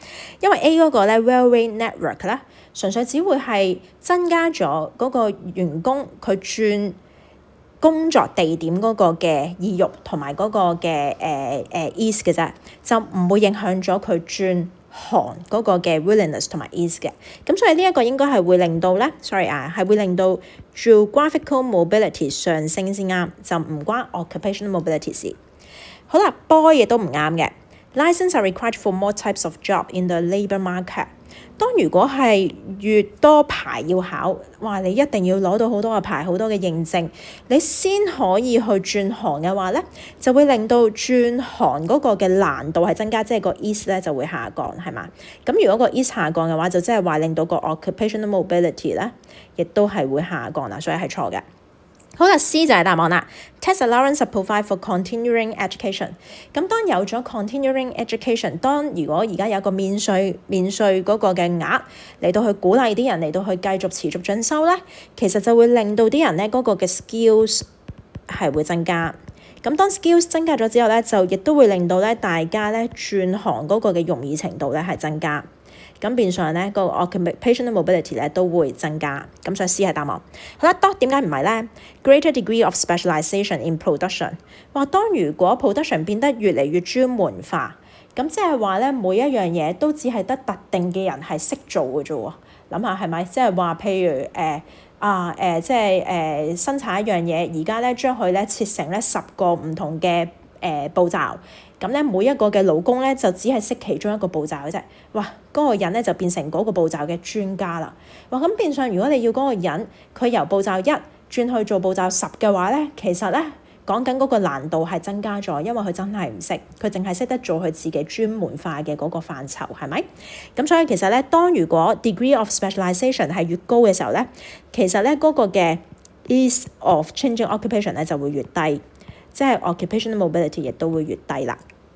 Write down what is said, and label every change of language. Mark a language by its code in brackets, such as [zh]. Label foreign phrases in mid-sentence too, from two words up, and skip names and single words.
[yue] 因為 A 嗰個咧 [en] railway network [yue] 咧，純粹只會係增加咗嗰個員工佢轉工作地點嗰個嘅意欲同埋嗰個嘅ease 嘅啫，就唔會影響咗佢轉行嗰個嘅 willingness 同埋 ease 嘅。咁所以呢一個應該係會令到咧係會令到 [en] geographical mobility [yue] 上升先啱，就唔關 [en] occupational mobility [yue] 事。好啦，boy 亦都唔啱嘅。 [en] License are required for more types of job in the labour market。 [yue] 當如果係越多牌要考，哇！你一定要攞到好多嘅牌，好多嘅認證，你先可以去轉行嘅話咧，就會令到轉行嗰個嘅難度係增加，即係個 ease 咧就會下降，係嘛？咁如果個 ease 下降嘅話，就即係話令到個 [en] occupational mobility [yue] 咧，亦都係會下降啦，所以係錯嘅。好啦， C 就係答案啦。 Tax allowance provide for continuing education。咁當有咗 [en] continuing education， [yue] 如果而家有個免稅嗰個嘅額嚟到去鼓勵啲人嚟到去繼續持續進修咧，其實就會令到啲人咧嗰個嘅 skills 係會增加。咁當 skills 增加咗之後咧，就亦都會令到咧大家咧轉行嗰個嘅容易程度咧係增加。咁變相咧個 occupational mobility 咧都會增加，咁所以 C 係答案。好啦，D 點解唔係咧？Greater degree of specialization in production。話當如果 production 變得越嚟越專門化，咁即係話咧每一樣嘢都只係得特定嘅人係識做嘅啫喎。諗下係咪？即係話譬如生產一樣嘢，而家咧將佢咧切成咧10個唔同嘅步驟。咁咧每一個嘅勞工咧就只係識其中一個步驟嘅啫。哇！嗰個人咧就變成嗰個步驟嘅專家啦。哇！咁變相如果你要嗰個人佢由步驟1轉去做步驟10嘅話咧，其實咧講緊嗰個難度係增加咗，因為佢真係唔識，佢淨係識得做佢自己專門化嘅嗰個範疇，係咪？咁所以其實咧，當如果 [en] degree of specialization [yue] 係越高嘅時候咧，其實咧嗰個嘅 [en] ease of changing occupation [yue] 咧就會越低。即係 [en] occupational mobility [yue] 亦都會越低啦。